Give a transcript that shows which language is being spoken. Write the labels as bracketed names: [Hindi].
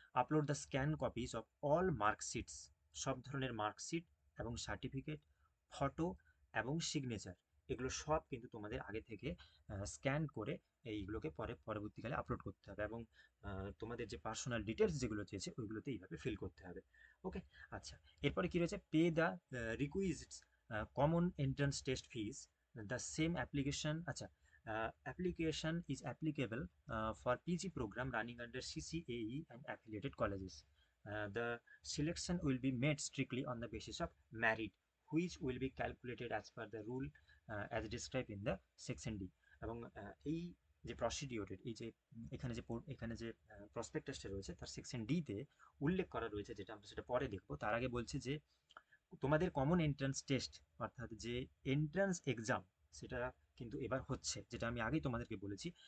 [English] upload the scan copies of all marksheets, [Bangla] সব ধরনের marksheet এবং সার্টিফিকেট, ফটো এবং সিগনেচার, এগুলো সব কিন্তু তোমাদের আগে থেকে স্ক্যান করে এইগুলোকে পরবর্তীকালে আপলোড করতে হবে, এবং তোমাদের যে পার্সোনাল ডিটেলস যেগুলো চেয়েছে ওইগুলোতে এইভাবে ফিল করতে হবে। [English] okay, [Bangla] আচ্ছা, এরপরে কি রয়েছে, [English] Pay the requisites common entrance test fees the same application. আচ্ছা, application is applicable for PG program running under CCAE and affiliated colleges. The selection will be made strictly on the basis of merit, which will be calculated as per the rule as described in the section D। [Bangla] এবং এই যে প্রসিডিওরের এই যে এখানে যে প্রসপেক্টাসটা রয়েছে তার section ডিতে উল্লেখ করা রয়েছে, যেটা আমরা সেটা পরে দেখবো। তার আগে বলছে যে তোমাদের কমন এন্ট্রান্স টেস্ট, অর্থাৎ যে এন্ট্রান্স এক্সাম, সেটা কিন্তু এবার হচ্ছে, যেটা আমি আগেই তোমাদেরকে বলেছি।